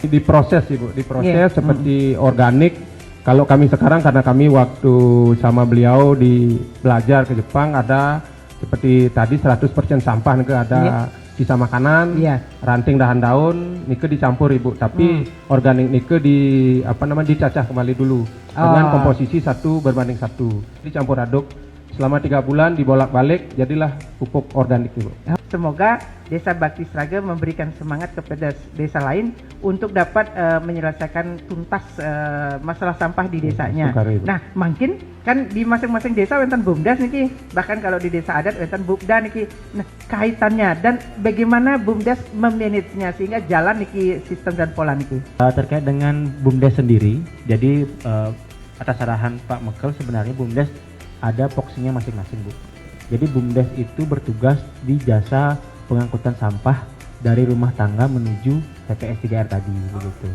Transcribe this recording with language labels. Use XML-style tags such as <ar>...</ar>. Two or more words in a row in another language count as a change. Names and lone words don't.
<id>Diproses Ibu, seperti organik. Kalau kami sekarang karena kami waktu sama beliau belajar ke Jepang ada seperti tadi 100% sampah nike ada sisa makanan, ranting dahan-daun nike dicampur Ibu, tapi organik nike dicacah kembali dulu dengan komposisi 1:1 dicampur aduk. Selama 3 bulan dibolak-balik jadilah pupuk organik Ibu. Semoga Desa Bakti Sraga memberikan semangat kepada desa lain untuk dapat menyelesaikan tuntas masalah sampah di desanya. Nah, mungkin kan di masing-masing desa wonten BUMDes niki, bahkan kalau di desa adat wonten BUMDA niki. Nah, kaitannya dan bagaimana BUMDes memanagenya sehingga jalan niki sistem dan pola niki. Terkait dengan BUMDes sendiri, jadi atas arahan Pak Mekel sebenarnya BUMDes ada poksinya masing-masing Bu. Jadi BUMDes itu bertugas di jasa pengangkutan sampah dari rumah tangga menuju TPS 3R tadi begitu.</id>